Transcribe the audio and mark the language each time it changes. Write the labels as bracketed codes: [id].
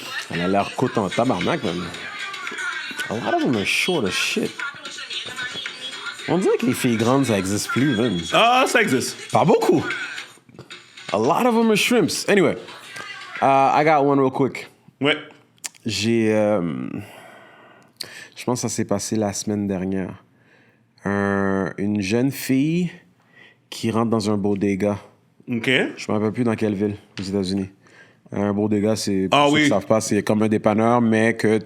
[fr] Elle a l'air cote en tabarnak, même. [en] A lot of them are short as shit. [fr] On dirait que les filles grandes, ça existe plus, même. Ah, ça existe. Pas beaucoup. [en] A lot of them are shrimps. Anyway, I got one real quick. [fr] Ouais. J'ai... je pense que ça s'est passé la semaine dernière. Une jeune fille qui rentre dans un bodega. OK. Je me rappelle plus dans quelle ville, aux États-Unis. Un bodega, c'est, pour Ah ceux oui. qui savent pas, c'est comme un dépanneur, mais que